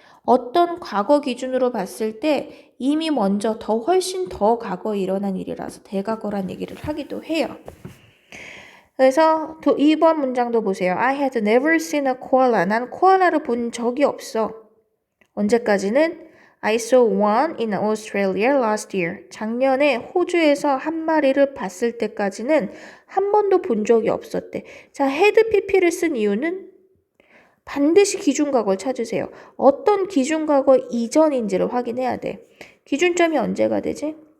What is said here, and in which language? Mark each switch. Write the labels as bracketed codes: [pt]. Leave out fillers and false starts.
[ko] 어떤 과거 기준으로 봤을 때 이미 먼저 훨씬 더 과거에 일어난 일이라서 대과거란 얘기를 하기도 해요. 그래서 2번 문장도 보세요. [en] I had never seen a koala. [ko] 난 코알라를 본 적이 없어. 언제까지는? [en] I saw one in Australia last year. [ko] 작년에 호주에서 한 마리를 봤을 때까지는 한 번도 본 적이 없었대. 자, had pp를 쓴 이유는 반드시 기준과거를 찾으세요. 어떤 기준과거 이전인지를 확인해야 돼. 기준점이 언제가 되지?